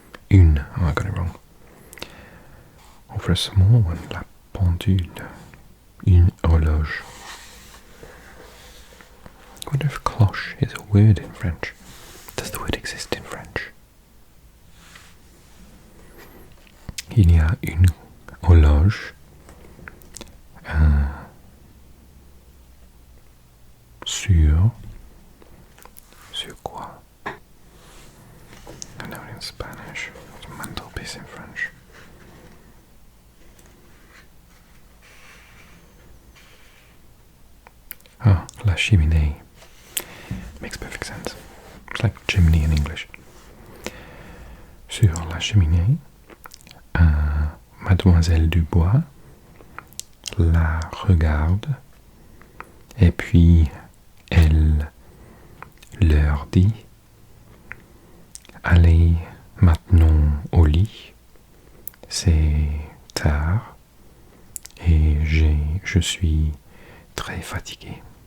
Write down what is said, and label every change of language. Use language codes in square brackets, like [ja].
[en] Une. Oh, I got it wrong. Or for a small one, la pendule. Une horloge. I wonder if cloche is a word in French. Does the word exist in French? [fr] Il y a une horloge sur quoi? [en] I know it in Spanish. It's mantelpiece in French. Ah, la cheminée. Makes perfect sense. It's like chimney in English. [fr] Sur la cheminée, Mademoiselle Dubois la regarde et puis elle leur dit: "Allez maintenant au lit, c'est tard et je suis très fatigué."